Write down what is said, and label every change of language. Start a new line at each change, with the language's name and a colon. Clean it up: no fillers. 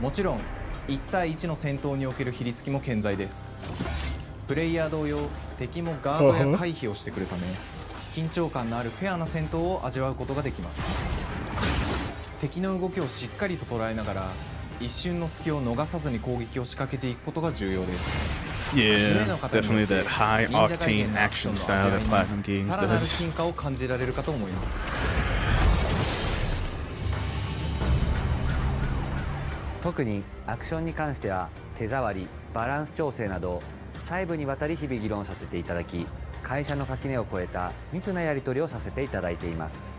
Japanese: もちろん1対1の戦闘における比率も健在です。プレイヤー同様、敵もガードや回避をしてくるため、緊張感のあるフェアな戦闘を味わうことができます。敵の動きをしっかりと捉えながら、一瞬の隙を逃さずに攻撃を仕掛けていくことが重要です。
English: Yeah, definitely that high octane action style that Platinum Games
Japanese: さらなる
English: does.
Japanese: 進化を感じられるかと思います。特にアクションに関しては手触り、バランス調整など細部にわたり日々議論させていただき、会社の垣根を越えた密なやり取りをさせていただいています。